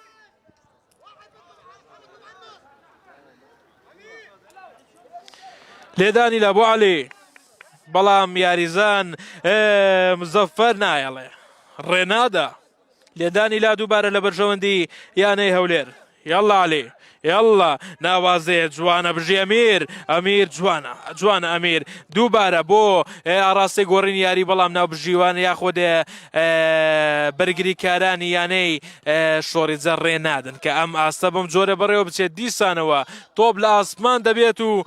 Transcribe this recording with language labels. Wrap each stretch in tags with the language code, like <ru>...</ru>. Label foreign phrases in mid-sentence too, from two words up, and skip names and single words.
<ckb>لێدانی لە بۆ عەلی بەڵام یاریزان مزەفەر نایەڵێ ڕێنادا لێدانی لا دووبارە لە بەرژەوەندی یانەی هەولێر يلا علي يلا ناوازێ جوانە بژی ئەمیر جوانە ئەمیر دووبارە بۆ ئاڕاستی گۆڕین یاری بەڵام ناو بژیوان یاخود بەرگریکارانی یانەی شۆڕیجە ڕێ نادن کە ئەم ئاستە بەم جۆرە بەڕێوە بچێت دیسانەوە تۆپ لە ئاسمان دەبێت و</ckb>